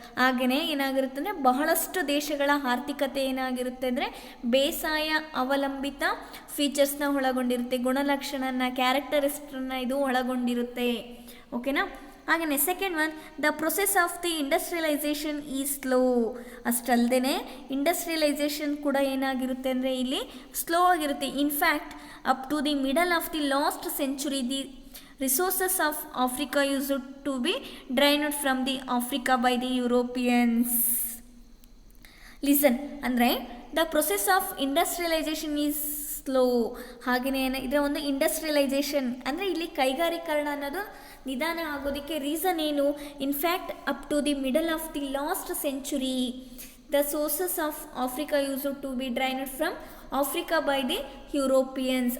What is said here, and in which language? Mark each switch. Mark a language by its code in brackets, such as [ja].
[kn] ಹಾಗೆಯೇ ಏನಾಗಿರುತ್ತೆ ಅಂದರೆ ಬಹಳಷ್ಟು ದೇಶಗಳ ಆರ್ಥಿಕತೆ ಏನಾಗಿರುತ್ತೆ ಅಂದರೆ ಬೇಸಾಯ ಅವಲಂಬಿತ ಫೀಚರ್ಸ್ನ ಒಳಗೊಂಡಿರುತ್ತೆ, ಗುಣಲಕ್ಷಣನ, ಕ್ಯಾರೆಕ್ಟರಿಸ್ಟನ್ನ ಇದು ಒಳಗೊಂಡಿರುತ್ತೆ. ಓಕೆನಾ? ಹಾಗೆಯೇ [en] Second one, the process of the industrialisation is slow. [kn] ಅಷ್ಟಲ್ಲದೆ industrialisation ಕೂಡ ಏನಾಗಿರುತ್ತೆ ಅಂದರೆ ಇಲ್ಲಿ ಸ್ಲೋ ಆಗಿರುತ್ತೆ. [en] In fact up to the middle of the last century the resources of Africa used to be drained from the Africa by the Europeans. Listen [kn] ಅಂದರೆ [en] The process of industrialisation is slow. [kn] ಹಾಗೆಯೇ ಇದರ ಒಂದು industrialisation ಅಂದರೆ ಇಲ್ಲಿ ಕೈಗಾರೀಕರಣ ಅನ್ನೋದು ನಿಧಾನ ಆಗೋದಕ್ಕೆ reason ಏನು? [en] In fact up to the middle of the last century the sources of Africa use to be drained from Africa by the Europeans.